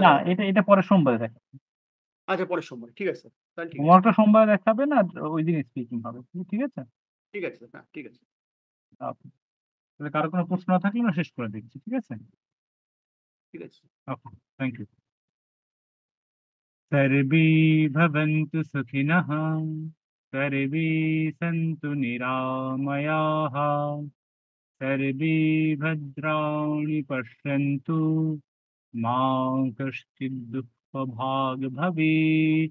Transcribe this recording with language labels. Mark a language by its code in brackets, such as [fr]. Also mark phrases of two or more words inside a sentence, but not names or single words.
[bn] না, দেখাতে হবে? এটা পরের সোমবারে দেখাবো। আচ্ছা, পরের সোমবার। ঠিক আছে স্যার। তাহলে ঠিক আছে। হোমওয়ার্কটা সোমবারে দেখাবেন আর ওইদিন স্পিকিং হবে। ঠিক আছে? ঠিক আছে স্যার। হ্যাঁ, ঠিক আছে। ওকে। তাহলে কারো কোনো প্রশ্ন না থাকলে আমরা শেষ করে দিচ্ছি। ঠিক আছে? ঠিক আছে। ওকে। [en] thank you. [sa] सर्वे भवन्तु सुखिनः, सर्वे सन्तु निरामयाः, सर्वे भद्राणि पश्यन्तु, मा कश्चित् दुःखभाग् भवेत्।